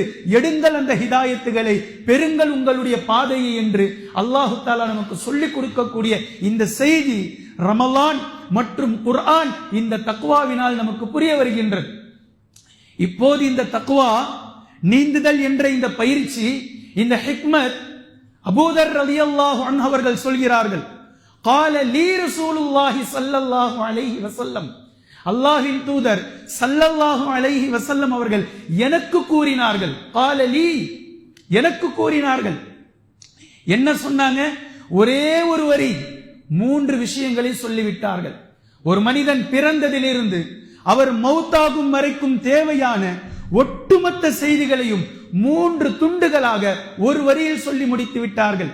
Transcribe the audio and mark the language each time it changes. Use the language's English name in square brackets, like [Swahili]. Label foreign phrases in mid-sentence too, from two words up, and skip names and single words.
[Tamil] எடுங்கள் அந்த ஹிதாயத்துகளை, பெறுங்கள் உங்களுடைய பாதையை என்று [Arabic] الله تعالى [Tamil] நமக்கு சொல்லிக் கொடுக்கக்கூடிய இந்த செய்தி ரமலான் மற்றும் குர்ஆன் இந்த தக்வாவினால் நமக்கு புரிய வருகின்றது. இப்போது இந்த தக்வா, நீந்துதல் என்ற இந்த பயிற்சி, இந்த ஹிக்மத், அபூதர் [Arabic] رضي الله عنه [Tamil] அவர்கள் சொல்கிறார்கள், [Arabic] قال لي رسول الله صلى الله عليه وسلم, [Tamil] அல்லாஹ்வின் தூதர் [Arabic] صلى الله عليه وسلم [Tamil] அவர்கள் எனக்கு கூறினார்கள். [Arabic] قال لي, [Tamil] எனக்கு கூறினார்கள். என்ன சொன்னாங்க? ஒரே ஒரு வரி, 3 விஷயங்களை சொல்லிவிட்டார்கள். ஒரு மனிதன் பிறந்ததிலிருந்து அவர் மௌத்தாகும் வரைக்கும் தேவையான ஒட்டுமொத்த செய்திகளையும் 3 துண்டுகளாக ஒரு வரியில் சொல்லி முடித்து விட்டார்கள்.